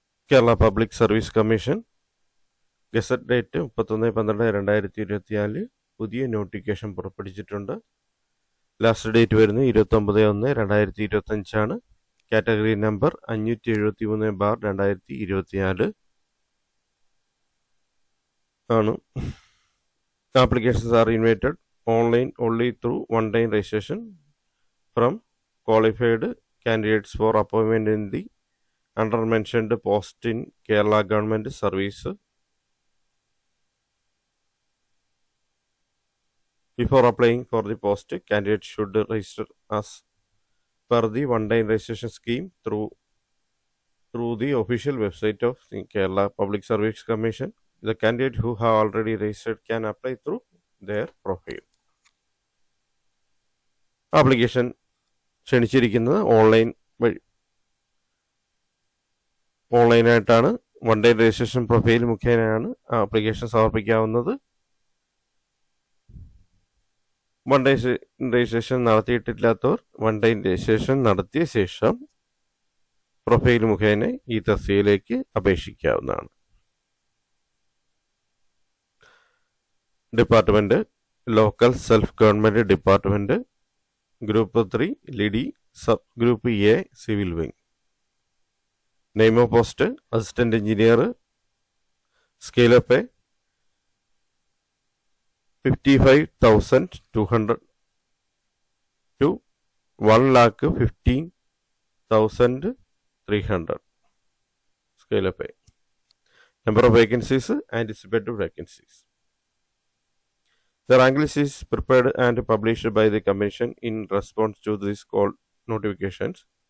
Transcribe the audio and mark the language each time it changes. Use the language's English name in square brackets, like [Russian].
[Malayalam] Kerala public service commission gazette date 31/12/2024 പുതിയ notification പുറപ്പെടുവിച്ചിട്ടുണ്ട്. Last date വരുന്നത് 29/1/2025 കാറ്റഗറി നമ്പർ 573/2024 ആണ്. [English] Applications are invited online only through one-time registration from qualified candidates for appointment in the under-mentioned post in Kerala Government Service. Before applying for the post, candidates should register as per the one-time registration scheme through the official website of the Kerala Public Service Commission. The candidate who have already registered can apply through their profile. [Malayalam] Application ക്ഷണിച്ചിരിക്കുന്നത് ഓൺലൈനായിട്ടാണ്. One day registration profile മുഖേനയാണ് application സമർപ്പിക്കാവുന്നത്. One day registration നടത്തിയിട്ടില്ലാത്തവർ one day registration നടത്തിയ ശേഷം profile മുഖേന ഈ തസ്തികയിലേക്ക് അപേക്ഷിക്കാവുന്നതാണ്. [English] Department local self government department, group 3 ലിഡി, sub group A civil wing. Name of post assistant engineer. Scale of pay 55,200 to 1,15,300 scale of pay. Number of vacancies, anticipated vacancies. The rank list is prepared and published by the Commission in response to these call notifications.